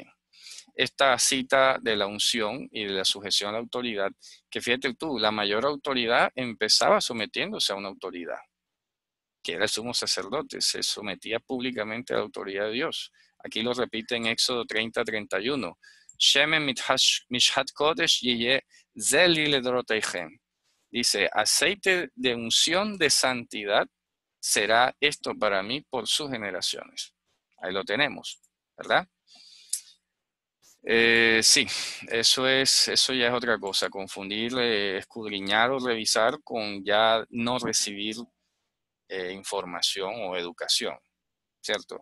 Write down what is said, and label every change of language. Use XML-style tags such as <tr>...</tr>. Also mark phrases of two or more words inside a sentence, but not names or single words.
<es>Esta cita de la unción y de la sujeción a la autoridad, que fíjate tú, la mayor autoridad empezaba sometiéndose a una autoridad, que era el sumo sacerdote, se sometía públicamente a la autoridad de Dios. Aquí lo repite en Éxodo 30:31.</es> <he>שמן משחת קודש יהיה זה לי לדורותיכם.</he> <es>Dice, aceite de unción de santidad será esto para mí por sus generaciones. Ahí lo tenemos, ¿verdad? Sí, eso ya es otra cosa, confundir, escudriñar o revisar con ya no recibir información o educación, ¿cierto?</es>